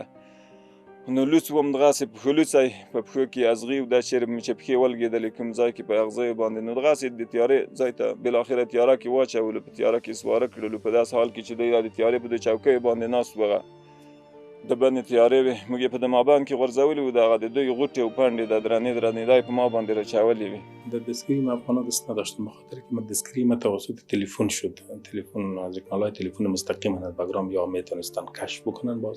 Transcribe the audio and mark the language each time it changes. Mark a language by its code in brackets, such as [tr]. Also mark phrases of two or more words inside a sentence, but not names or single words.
[ps] نو لوڅ وم دغسې پښو لوڅی، په پښو کې ازغي و، دا چېرې مې چې پښې ولګېدلې کوم ځای کې په اغزیو باندې. نو دغسې د تیارې ځای ته بالاخره تیاره کې واچولو، په تیاره کې سواره کړلو. په داسې حال کې چې دوی د تیارې په د چوکیو باندې ناست و، د بنې تیارې وې. موږ یې په د مابند کې غورځولي وو. دغه د دوی غوټې او پنډې د درنې دا یې په ما باندې راچولې وې. [fa] در دستگیری من افغان‌ها دست نداشتم، بخاطر که من دستگیری من توسط تلفن شد. تلفن از کانال‌های تلفن مستقیما از بگرام یا میتونستن کشف بکنن. باز